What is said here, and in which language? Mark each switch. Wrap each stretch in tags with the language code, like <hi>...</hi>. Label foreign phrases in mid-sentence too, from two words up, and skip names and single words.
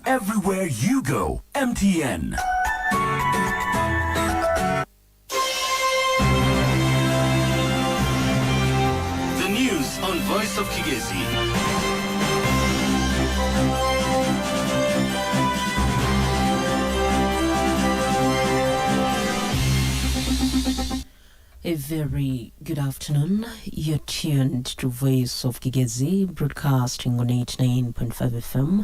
<en>Everywhere you go, MTN. The news on Voice of Kigezi. A very good afternoon. You're tuned to Voice of Kigezi, broadcasting on 89.5 FM.</en>